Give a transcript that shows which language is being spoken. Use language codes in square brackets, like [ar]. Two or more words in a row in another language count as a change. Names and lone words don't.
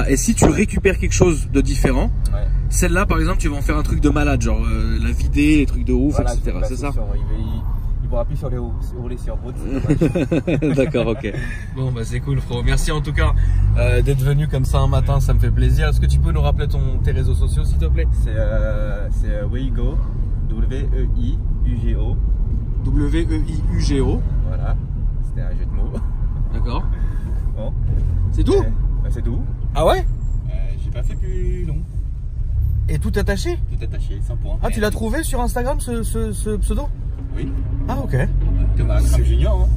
[fr] Et si tu récupères quelque chose de différent, ouais. Celle-là, par exemple, tu vas en faire un truc de malade, genre la vider, les trucs de ouf, voilà, etc. C'est ça. Il pourra plus sur les rouler sur route. D'accord, ok. Bon, bah c'est cool, frérot. Merci en tout cas d'être venu comme ça un matin, ça me fait plaisir. Est-ce que tu peux nous rappeler tes réseaux sociaux, s'il te plaît? C'est Weigo, W-E-I-U-G-O. W-E-I-U-G-O. Voilà, c'était un jeu de mots. D'accord. Bon. C'est tout? Bah, c'est tout. Ah ouais? J'ai pas fait plus long. Et tout attaché? Tout attaché, 100 points. Ah, tu l'as trouvé sur Instagram ce pseudo? Oui. Ah ok. Comme Akram Junior. Hein.